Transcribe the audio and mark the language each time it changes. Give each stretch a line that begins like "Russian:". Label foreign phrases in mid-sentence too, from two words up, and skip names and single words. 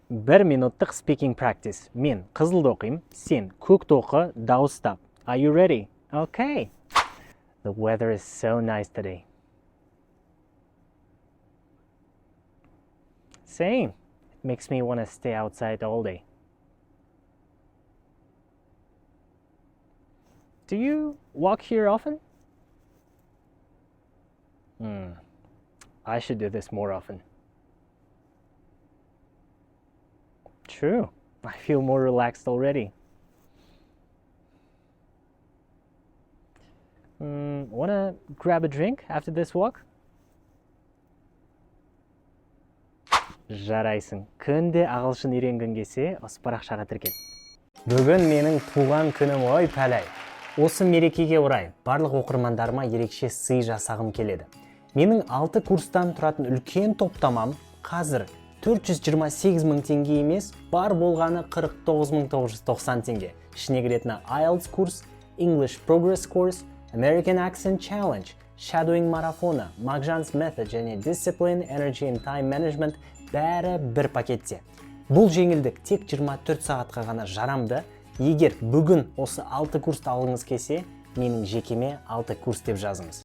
Kazakh: 1 минуттық
English: speaking practice.
Kazakh: Мен қызылды оқим, сен көкті оқы, дауыстап.
English: Are you ready? Okay. The weather is so nice today. Same. It makes me want to stay outside all day. Do you walk here often? I should do this more often. True. I feel more relaxed already. Wanna grab a drink after this walk?
Kazakh: Жарайсың. Күнде ағылшын үйренгің келсе, осы парақшаға тіркел. Бүгін менің туған күнім, ой пәләй. Осы мерекеге орай барлық оқырмандарыма ерекше сый жасағым келеді. Менің 6 курстан тұратын үлкен топтамам қазір 428 мың теңге емес, бар болғаны 49.990 теңге. Ішіне кіретіні IELTS курс, English Progress Course, American Accent Challenge, Shadowing марафоны, Magzhan's Method және Discipline, Energy and Time Management бәрі бір пакетте. Бұл жеңілдік тек 24 сағатқа ғана жарамды. Егер бүгін осы 6 курсты алғыңыз келсе, менің жекеме 6 курс деп жазыңыз.